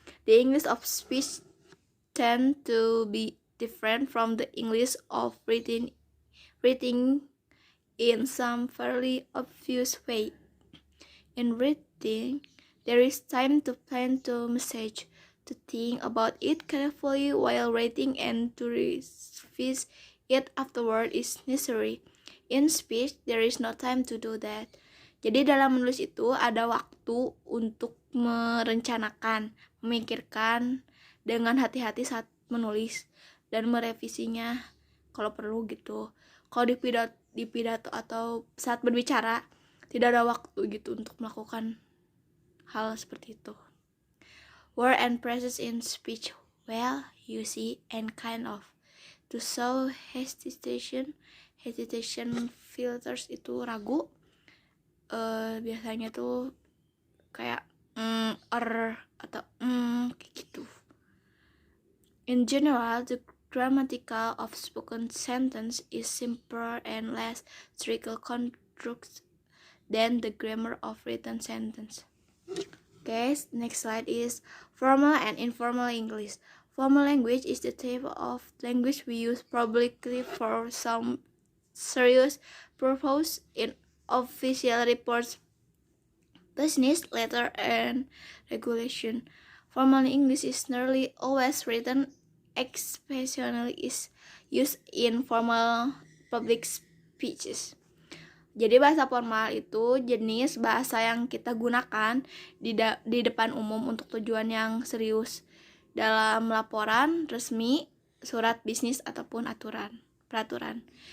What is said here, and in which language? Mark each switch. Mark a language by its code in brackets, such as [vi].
[en] The English of speech tend to be different from the English of writing in some fairly obvious way. In writing, there is time to plan the message, to think about it carefully while writing, and to revise it afterward is necessary. In speech, there is no time to do that. [id] Jadi dalam menulis itu ada waktu untuk merencanakan, memikirkan dengan hati-hati saat menulis dan merevisinya kalau perlu gitu. Kalau di pidato atau saat berbicara tidak ada waktu gitu untuk melakukan hal seperti itu. [en] Word and phrases in speech. Well, you see, and kind of. To show hesitation filters [id] itu ragu. Biasanya tuh kayak atau kayak gitu. [en] In general, the grammatical of spoken sentence is simpler and less strictly constructed than the grammar of written sentence. Okay, next slide is formal and informal English. Formal language is the type of language we use publicly for some serious purpose in official reports, business, letter, and regulation. Formal English is nearly always written, especially is used in formal public speeches. [id] Jadi bahasa formal itu jenis bahasa yang kita gunakan di depan umum untuk tujuan yang serius dalam laporan resmi, surat bisnis ataupun peraturan.